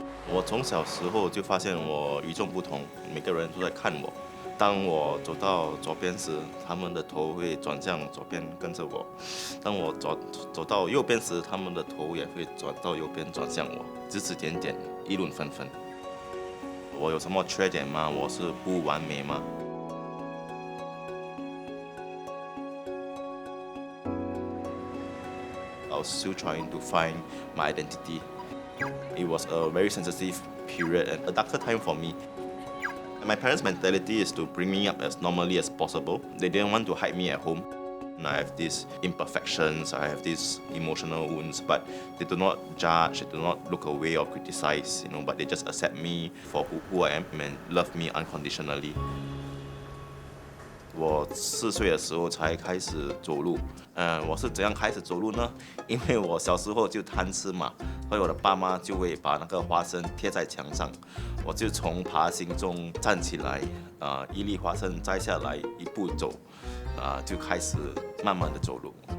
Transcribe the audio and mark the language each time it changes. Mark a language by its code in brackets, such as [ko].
[zh] 我从小时候就发现我与众不同，每个人都在看我。当我走到左边时，他们的头会转向左边跟着我；当我走到右边时，他们的头也会转到右边转向我，指指点点，议论纷纷。我有什么缺点吗？我是不完美吗？ [en] I was still trying to find my identity. It was a very sensitive period and a darker time for me. My parents' mentality is to bring me up as normally as possible. They didn't want to hide me at home. I have these imperfections, I have these emotional wounds, but they do not judge, they do not look away or criticize, but they just accept me for who I am and love me unconditionally. [zh] 我4岁的时候才开始走路，我是怎样开始走路呢？因为我小时候就贪吃嘛，所以我的爸妈就会把那个花生贴在墙上，我就从爬行中站起来，一粒花生摘下来，一步走，就开始慢慢的走路。